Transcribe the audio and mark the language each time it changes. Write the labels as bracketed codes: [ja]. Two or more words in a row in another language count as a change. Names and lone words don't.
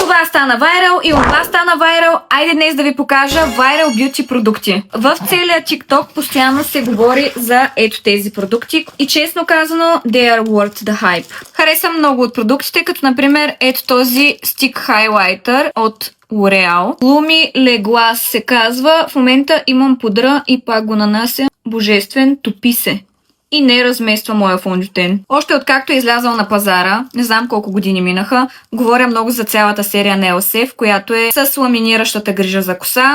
[bg] Това стана вайрал и онова стана вайрал. Айде днес да ви покажа [en] viral beauty [bg] продукти. В целия TikTok постоянно се говори за ето тези продукти и честно казано, [en] they are worth the hype. [bg] Харесвам много от продуктите, като например ето този [en] stick highlighter [bg] от L'Oreal. Lumi Le Glace се казва. В момента имам пудра и пак го нанася. Божествен, топи се. И не размества моя фондютен. Още откакто е излязъл на пазара, не знам колко години минаха, говоря много за цялата серия на LSF, която е с ламиниращата грижа за коса.